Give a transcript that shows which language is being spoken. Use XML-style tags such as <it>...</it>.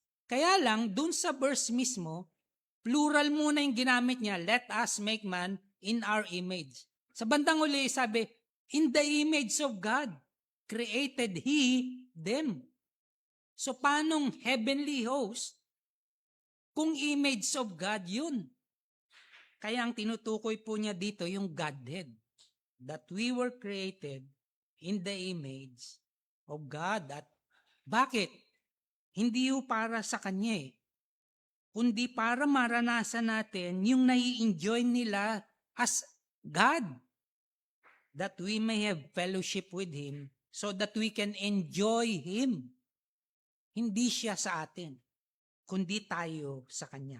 <tl>Kaya lang, dun sa verse mismo, plural muna yung ginamit niya,</tl> <en>let us make man in our image.</en> <tl>Sa bandang uli, sabi,</tl> <en>in the image of God, created He them.</en> <tl>So, paanong heavenly host kung image of God yun? Kaya ang tinutukoy po niya dito yung Godhead.</tl> <en>That we were created in the image of God.</en> <tl>At bakit? Hindi yung para sa Kanya eh. Kundi para maranasan natin yung nai-enjoy nila as God.</tl> <en>That we may have fellowship with Him so that we can enjoy Him.</en> <tl>Hindi siya sa atin, kundi tayo sa Kanya.</tl>